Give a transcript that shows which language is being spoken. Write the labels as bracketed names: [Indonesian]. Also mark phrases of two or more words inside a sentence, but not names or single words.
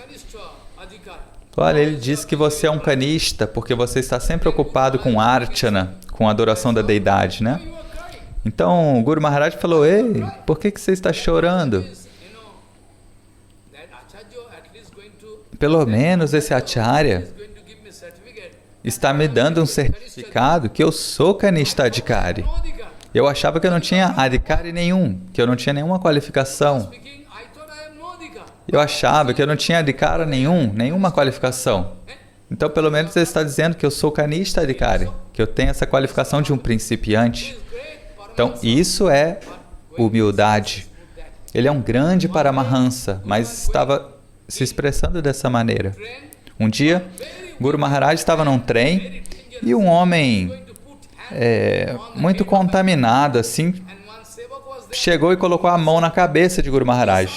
[Portuguese] Olha, ele diz que você é um kanishta, porque você está sempre ocupado com archana, com a adoração da deidade, né? Então, o Guru Maharaj falou, ei, por que você está chorando? Pelo menos esse Acharya está me dando um certificado que eu sou [Sanskrit] kanishta adhikari. [Portuguese] Eu achava que eu não tinha adhikari nenhum, que eu não tinha nenhuma qualificação. Eu achava que eu não tinha adhikara nenhuma qualificação. Então, pelo menos ele está dizendo que eu sou [Sanskrit] kanishta adhikari, [Portuguese] que eu tenho essa qualificação de um principiante. Então, isso é humildade. Ele é um grande Paramahansa, mas estava se expressando dessa maneira. Um dia, Guru Maharaj estava num trem e um homem muito contaminado, assim, chegou e colocou a mão na cabeça de Guru Maharaj.